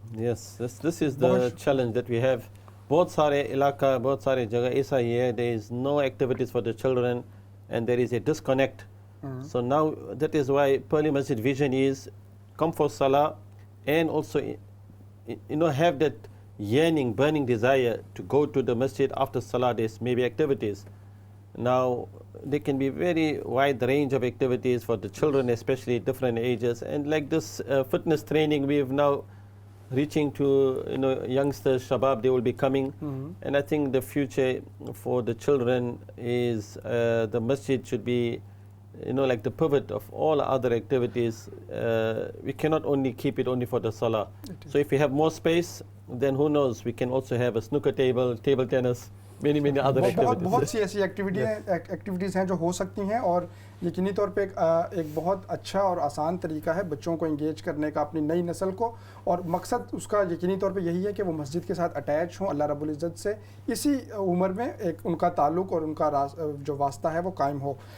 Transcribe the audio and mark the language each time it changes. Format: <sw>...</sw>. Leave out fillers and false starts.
<en>Yes, this is the challenge that we have.</en> <hi>बहुत सारे इलाका, बहुत सारे जगह ऐसा ही है.</hi> <en>There is no activities for the children, and there is a disconnect. So now that is why Purley Masjid vision is come for Salah, and also have that yearning, burning desire to go to the masjid after Salah. There's maybe activities. Now there can be very wide range of activities for the children, especially different ages, and like this fitness training we have now reaching to youngsters, shabab, they will be coming. And I think the future for the children is the masjid should be like the pivot of all other activities. We cannot only keep it only for the salah. So if we have more space, then who knows, we can also have a snooker table, table tennis, many other activities.</en> <hi>बहुत सी ऐसी activities हैं जो हो सकती हैं, और यकीनी तौर पे एक बहुत अच्छा और आसान तरीका है बच्चों को इंगेज करने का अपनी नई नस्ल को, और मकसद उसका यकीनी तौर पे यही है कि वो मस्जिद के साथ अटैच हों अल्लाह रब्बुल इज़्ज़त से, इसी उम्र में एक उनका ताल्लुक़ और उनका जो वास्ता है वो कायम हो।</hi>